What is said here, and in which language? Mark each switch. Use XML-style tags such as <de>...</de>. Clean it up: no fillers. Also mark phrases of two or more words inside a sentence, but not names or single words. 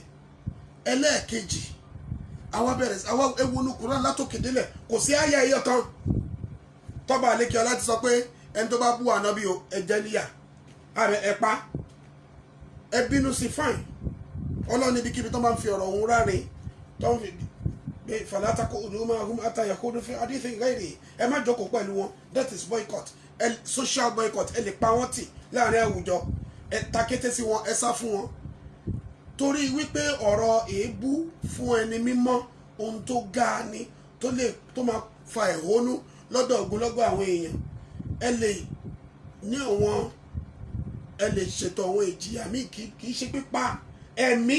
<yo>Ẹlẹ́ẹ̀kejì, àwa ewu ní Kùránì látòkè délẹ̀, kò sí àyà ẹyọ kan tọ́ba àlékè ọlá ti sọ pé ẹni tó bá bú ànábì o ẹ̀jẹ̀ níyà, ẹ pa, ẹ bínú sí fine. Ọlọ́run níbikíbi tó máa ń fi ọ̀rọ̀ òun ráre, tó ń fi pé</yo> <ar>فلا تقعدوا معهم حتى يخوضوا في حديث غيره.</ar> <yo>Ẹ má jókòó pẹ̀lú wọn,</yo> <en>that is boycott, social boycott.</en> <yo>Ẹ lè pa wọ́n tì láàrin àwùjọ, ẹ takété sí wọn, ẹ sá fún wọn. Torí wípé ọ̀rọ̀ èébú fún ẹni mímọ́ ohun tó ga ni, tó máa fa ẹ̀hónú lọ́dọ̀ ogunlọ́gọ̀ àwọn èèyàn. Ẹ lè ní ẹ lè ṣètò àwọn ìjìyà míì, kì í ṣe pípa ẹ̀mí.</yo>